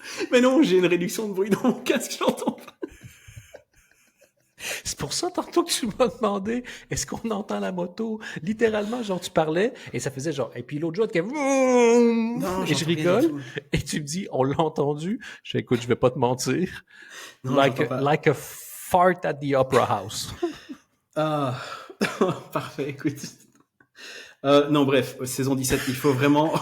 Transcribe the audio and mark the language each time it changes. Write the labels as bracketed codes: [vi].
[fr] Mais non, j'ai une réduction de bruit dans mon casque, j'entends pas. C'est pour ça, tantôt que tu m'as demandé, est-ce qu'on entend la moto? Littéralement, genre, tu parlais, et ça faisait genre, et puis l'autre jour, Non, et je rigole, et tu me dis, on l'a entendu. Je fais, écoute, je vais pas te mentir. Non, [en] like a fart at the Opera House. [fr] Ah, parfait, écoute. Non, bref, saison 17, il faut vraiment...